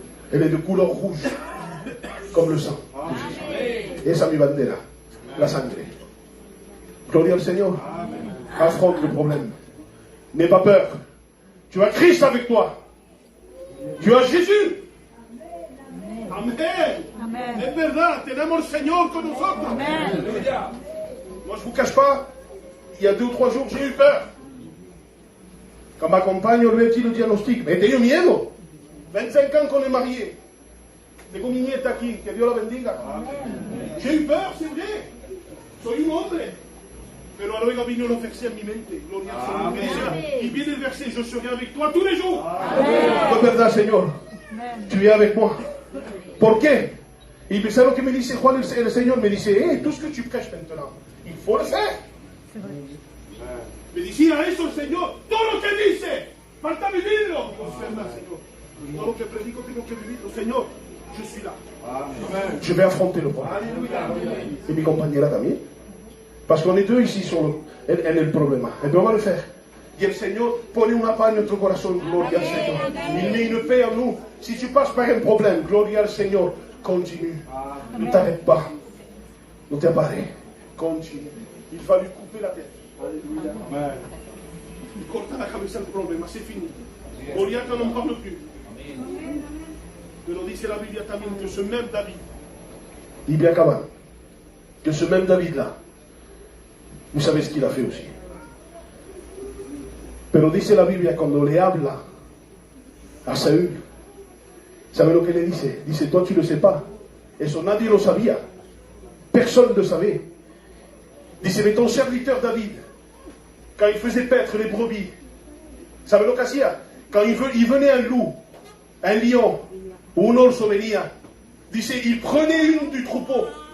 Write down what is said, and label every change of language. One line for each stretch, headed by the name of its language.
French: Elle est de couleur rouge, comme le sang.
Spanish: Esa es mi bandera, la sangre. Gloria al Señor.
French: Affronte le problème. N'aie pas peur. Tu as Christ avec toi. Tu as Jésus.
Spanish: Amén. Amén. Es verdad, tenemos el Señor con nosotros. Amén.
French: Moi, je ne vous cache pas, il y a 2 ou 3 jours, j'ai eu peur. Quand ma compagne lui a dit le diagnostic, mais
Spanish: he tenido miedo.
French: 25 ans qu'on est mariés.
Spanish: Tengo mi nieta aquí, que Dios la bendiga.
French: J'ai eu peur, c'est vrai.
Spanish: Soy un hombre. Pero luego vino los versets en mi mente. Gloria al Señor. Y viene el verset,
French: je serai avec toi tous les jours.
Spanish: Es verdad, Señor.
French: Tu es avec moi.
Spanish: ¿Por qué? Y pensé lo que me dice Juan, el Señor me dice,
French: tout ce que tu prêches maintenant, il faut le faire.
Spanish: Me decía eso el Señor, todo lo que dice, falta vivirlo. Es verdad, Señor. Todo lo que predico tengo que vivirlo.
French: Señor, je suis là. Amen. Je vais affronter le problème.
Spanish: Et mi compañera también.
French: Parce qu'on est 2 ici
Spanish: en el problema.
French: Et bien on va le faire.
Spanish: Y el Señor pone una paz en nuestro corazón. Gloria al Señor.
French: Il met une paix en nous. Si tu passes par un problème,
Spanish: gloria al Señor.
French: Continue. Ne t'arrête pas. Ne t'arrête pas. Continue. Il va lui couper la tête. Alléluia. Il
Spanish: corta la cabeza del problema.
French: C'est fini. Goliath n'en parle plus.
Spanish: Pero dice la Biblia también que
French: ce même David.
Spanish: Y bien acaban.
French: Que ce même David-là. Vous savez ce qu'il a fait aussi.
Spanish: Pero dice la Biblia cuando le habla a Saúl, ¿sabe lo que le dice?
French: Dice, toi tu ne le sais pas.
Spanish: Eso nadie lo sabía.
French: Personne ne le savait. Dice, mais ton serviteur David, quand il faisait paître les brebis,
Spanish: ¿sabe lo que hacía?
French: Quand il venait un loup, un lion, ou un
Spanish: oso venía, dice,
French: il prenait une du troupeau.